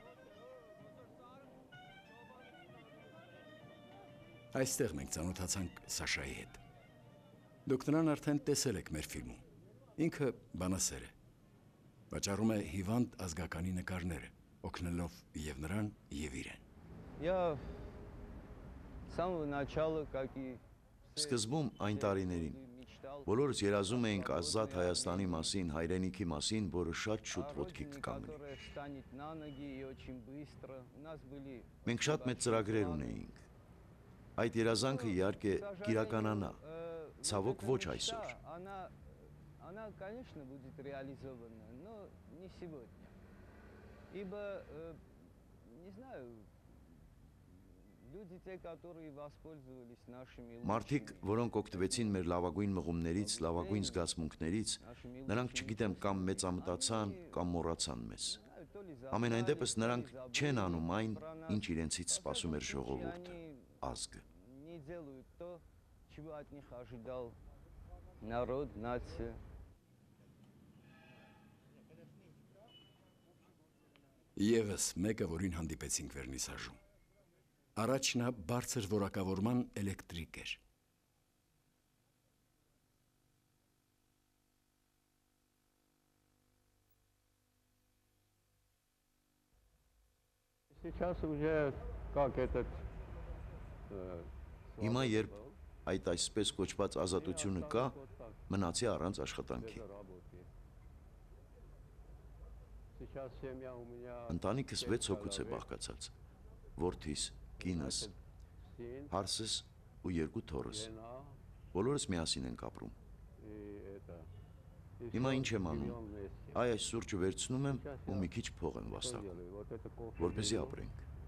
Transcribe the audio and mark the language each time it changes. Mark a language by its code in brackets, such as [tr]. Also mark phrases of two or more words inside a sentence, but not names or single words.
[hy] Այստեղ մենք ծանոթացանք Սաշայի հետ։ Դուք նրան արդեն տեսել եք մեր ֆիլմում։ Ինքը բանասեր է։ Վաճառում է հիվանդ ազգականի նկարները, օգնելով եւ նրան, եւ իրեն։ [ru] Я с самого начала, как и [hy] Սկզբում այն տարիներին, Բոլորս երազում էինք ազատ Հայաստանի մասին, հայրենիքի մասին, որը շատ շուտ ոտքի կկանգնի։ Մենք շատ մեծ ծրագրեր ունեինք։ Այդ երազանքը իհարկե կիրականանա, ցավոք ոչ այսօր։ [ru] Она, конечно, будет реализована, но не сегодня. Ибо, не знаю, люди, те, которые воспользовались нашими [hy] Մարդիկ, որոնք օգտվեցին մեր լավագույն մղումներից, լավագույն զգացմունքներից, նրանք չգիտեմ կամ մեծամտացան, կամ մոռացան մեզ։ Ամենայն դեպս նրանք չեն անում այն, ինչ իրենցից սպասում էր ժողովուրդը, ազգը։ [ru] не делают то, чего от них ожидал народ, нация. [hy] Եվս մեկը, որին հանդիպեցինք Վերնիսաժում։ Առաջ նա բարձր որակավորման էլեկտրիկ էր։ [ru] Сейчас уже как этот [hy] Հիմա երբ այդ այսպես կոչված ազատությունը կա, մնացի առանց աշխատանքի։ Ընտանիքս 6 հոգուց է բաղկացած, որդիս, կինս, հարսս ու 2 թոռս, բոլորս միասին ենք ապրում։ Հիմա ինչ եմ անում, այս սուրճը վերցնում եմ ու մի քիչ փող եմ վաստակում, որպեսզի ապրենք։